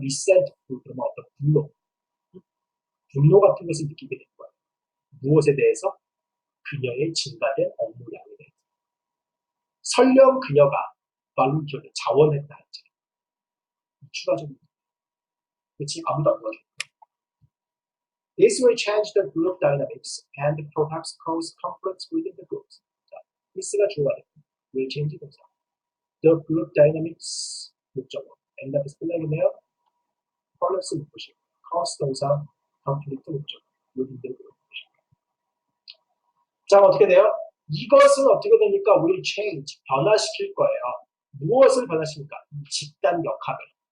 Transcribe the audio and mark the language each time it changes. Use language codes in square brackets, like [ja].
[ko] resentful 그러면 어떤 분노 같은 것을 느끼게 될 거예요. 무엇에 대해서? 그녀의 증가된 업무량에 대해서. 설령 그녀가 volunteer 자원했다 할지 추가적인 그치 아무도 안 도와줘. [en] This will change the group dynamics and perhaps cause conflicts within the groups. [ko] 자, this가 주어가 됩니다. [en] will change 동사. The group dynamics 목적어. [ko] and 앞에서 끝나겠네요. conflicts 목적어. cause 동사, conflict 목적어. [en] within the group. [ko] 자, 어떻게 돼요? 이것은 어떻게 되니까 will change, 변화시킬 거예요. 무엇을 변화시킵니까? 집단 역학을.